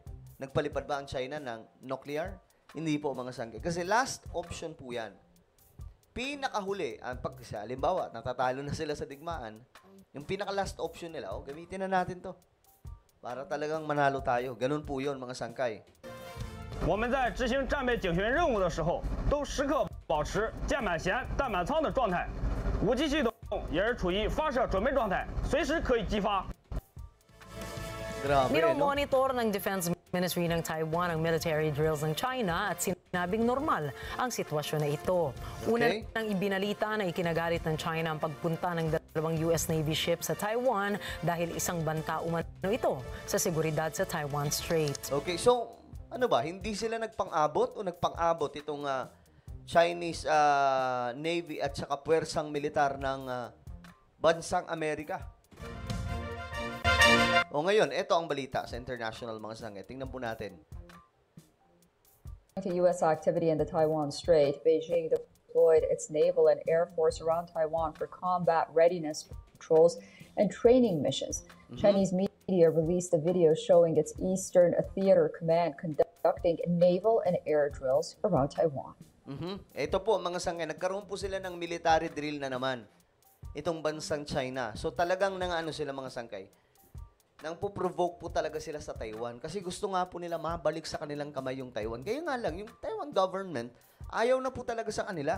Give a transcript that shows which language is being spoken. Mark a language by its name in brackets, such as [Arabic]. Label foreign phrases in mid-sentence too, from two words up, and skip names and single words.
[Filipino] Nagpalipad ba ang China ng nuclear? Hindi po mga sangkay. Kasi [English] last option [Filipino] po yan. Pinakahuli, halimbawa, natatalo na sila sa digmaan, yung pinaka- [English] last option [Filipino] nila, gamitin na natin to. Para talagang manalo tayo. Ganun po yun, mga sangkay. [Chinese] 我们在执行战备警巡任务的时候，都时刻保持舰满舷、弹满舱的状态，武器系统也是处于发射准备状态，随时可以激发。 [Filipino] Grabe, no? Monitor ng [English] Defense Ministry [Filipino] ng Taiwan ang [English] military drills [Filipino] ng China at sinabing normal ang sitwasyon na ito. Una nang ibinalita na ikinagalit ng China ang pagpunta ng dalawang [English] US Navy ships [Filipino] sa Taiwan dahil isang banta umano ito sa seguridad sa Taiwan Strait. Okay, so ano ba? Hindi sila nagpang-abot o nagpang-abot itong [English] Chinese Navy [Filipino] at saka puwersang militar ng bansang Amerika? O ngayon, ito ang balita sa international mga sangkay. Tingnan po natin. [English] To U.S. activity in the Taiwan Strait, Beijing deployed its naval and air force around Taiwan for combat readiness patrols and training missions. Chinese media released a video showing its Eastern Theater Command conducting conducting naval and air drills around Taiwan. [Filipino] Ito po, mga sangkay, nagkaroon po sila ng [English] military drill [Filipino] na naman. Itong bansang China. So talagang ano sila mga sangkay. Nang po-provoke po talaga sila sa Taiwan. Kasi gusto nga po nila mabalik sa kanilang kamay yung Taiwan. Kaya nga lang, yung [English] Taiwan government, [Filipino] ayaw na po talaga sa kanila.